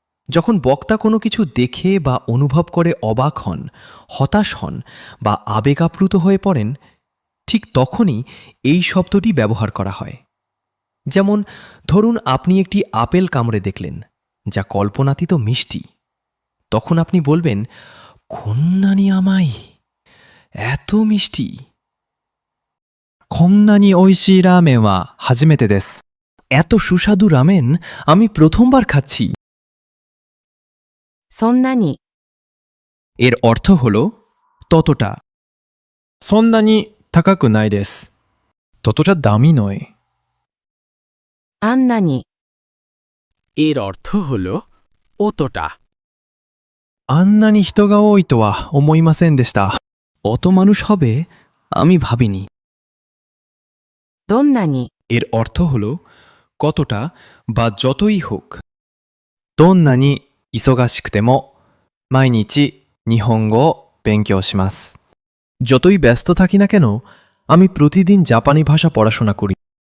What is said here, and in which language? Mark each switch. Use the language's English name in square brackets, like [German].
[Bangla] যখন বক্তা কোনো কিছু দেখে বা অনুভব করে অবাক হন, হতাশ হন বা আবেগাপ্লুত হয়ে পড়েন, ঠিক তখনই এই শব্দটি ব্যবহার করা হয়। যেমন ধরুন আপনি একটি আপেল কামড়ে দেখলেন, যা কল্পনাতীত মিষ্টি। তখন আপনি বলবেন, [Japanese] কন্যানি আমাই, [Bangla] এত মিষ্টি। [Japanese] こんなに美味しいラーメンは初めてです。 [Bangla] এত সুস্বাদু রামেন আমি প্রথমবার খাচ্ছি। [Japanese] そんなに、 [Bangla] এর অর্থ হল ততটা। [Japanese] そんなに高くないです。 [Bangla] ততটা দামি নয়। [Japanese] あんなに、 [Bangla] এর অর্থ হল অতটা। [Japanese] あんなに人が多いとは思いませんでした。 [Bangla] অত মানুষ হবে আমি ভাবিনি। [Japanese] どんなに、 [Bangla] এর অর্থ হল কতটা বা যতই হোক। [Japanese] どんなに忙しくても毎日日本語を勉強します。 [Bangla] যতই ব্যস্ত থাকি না কেন আমি প্রতিদিন জাপানি ভাষা পড়াশোনা করি।